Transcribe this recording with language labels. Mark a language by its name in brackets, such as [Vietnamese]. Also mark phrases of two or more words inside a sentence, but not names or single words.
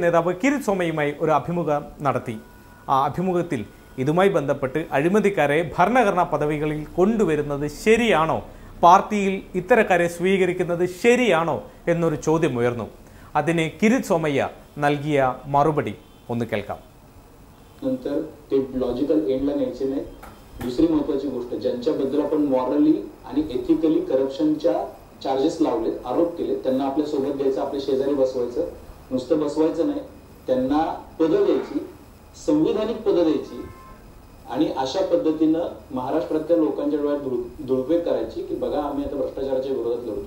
[Malayalam] നേതാവ് കിരിത് സോമയുമായി ഒരു അഭിമുഖം നടത്തി. ആ അഭിമുഖത്തിൽ ഇതുമായി ബന്ധപ്പെട്ട് അഴിമതിക്കാരെ ഭരണഘടനാ പദവികളിൽ കൊണ്ടുവരുന്നത് ശരിയാണോ, പാർട്ടിയിൽ ഇത്തരക്കാരെ സ്വീകരിക്കുന്നത് ശരിയാണോ എന്നൊരു ചോദ്യം ഉയർന്നു. അതിന് കിരിത് സോമയ്യ നൽകിയ മറുപടി ഒന്ന് കേൾക്കാം. [Marathi] नंतर ते [English] logical endला [Marathi] न्यायचे नाही. दुसरी महत्त्वाची गोष्ट, ज्यांच्याबद्दल आपण मॉरली आणि [English] ethically corruptionच्या charges [Marathi] लावले, आरोप केले, त्यांना आपल्या सोबत घ्यायचं, आपल्या शेजारी बसवायचं. नुसतं बसवायचं नाही, त्यांना पदं द्यायची, संविधानिक पदं द्यायची आणि अशा पद्धतीनं महाराष्ट्रातल्या लोकांच्या डोळ्यात धुळफेक करायची की बघा आम्ही आता भ्रष्टाचाराच्या विरोधात लढतोय.